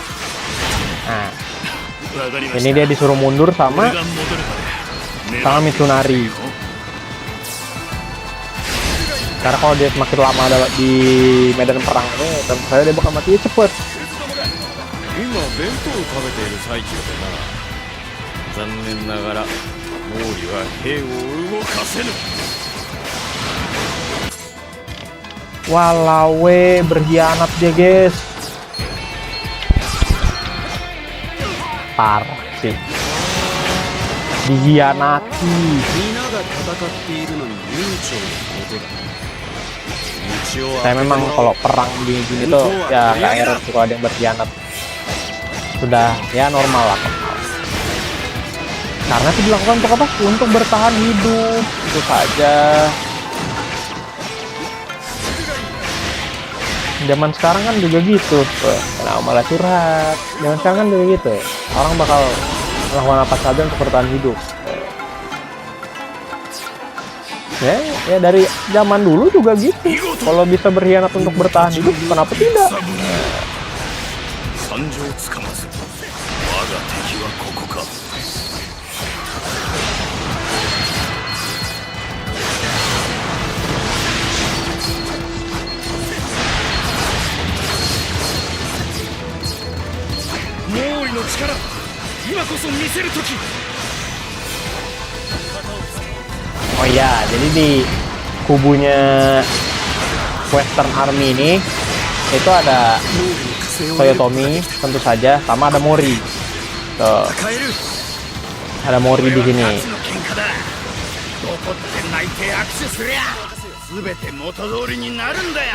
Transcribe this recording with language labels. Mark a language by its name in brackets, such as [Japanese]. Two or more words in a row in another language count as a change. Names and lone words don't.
[Indonesian] Nah, ini dia disuruh mundur sama Mitsunari. Karena kalau dia semakin lama ada di medan perang ini, tentu saja dia bakal mati cepet. [Japanese] 残念ながら毛利は兵を動かせぬ。 [Indonesian] Walawe berkhianat dia guys. Parah sih. Dikhianati. [Japanese] 皆が戦っているのに悠長なことだ。道を [Indonesian] Saya [Japanese] 開けて [Indonesian] memang [Japanese] もらおう [Indonesian] kalau perang gini-gini tuh ya nggak heran suka ada yang berkhianat. Sudah ya normal lah. Karena itu dilakukan untuk apa? Untuk bertahan hidup. Itu saja. Zaman sekarang kan juga gitu. Nah, malah curhat. Zaman sekarang kan juga gitu. Orang bakal melakukan apa saja untuk bertahan hidup. Ya dari zaman dulu juga gitu. Kalau bisa berkhianat untuk bertahan hidup, kenapa tidak? [Japanese] 参上つかまず我が敵はここか。毛利の力、今こそ見せる時。 [Indonesian] Oh iya, jadi di kubunya [English] Western Army [Indonesian] ini itu ada Toyotomi tentu saja, sama ada Mori. Tuh, [Japanese] 変える [Indonesian] ada Mori di sini. [Japanese] どこって泣いて握手すりゃ全て元通りになるんだよ。